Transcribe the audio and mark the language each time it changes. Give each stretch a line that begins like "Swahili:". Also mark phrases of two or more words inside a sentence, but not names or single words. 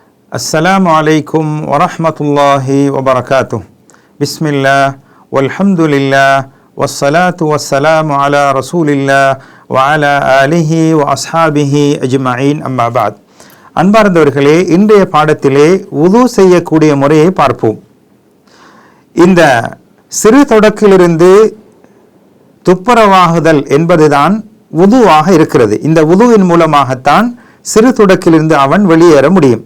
Arabic: السلام عليكم ورحمة الله وبركاته. بسم الله والحمد لله والصلاة والسلام على رسول الله وعلى آله وأصحابه أجمعين أما بعد.
Tamil: அன்பார்ந்தவர்களே, இன்றைய பாடத்திலே வுது செய்யக்கூடிய முறையை பார்ப்போம். இந்த சிறு தொடக்கிலிருந்து துப்புரவாகுதல் என்பதுதான் வுதுவாக இருக்கிறது. இந்த வுதுவின் மூலமாகத்தான் சிறு தொடக்கிலிருந்து அவன் வெளியேற முடியும்.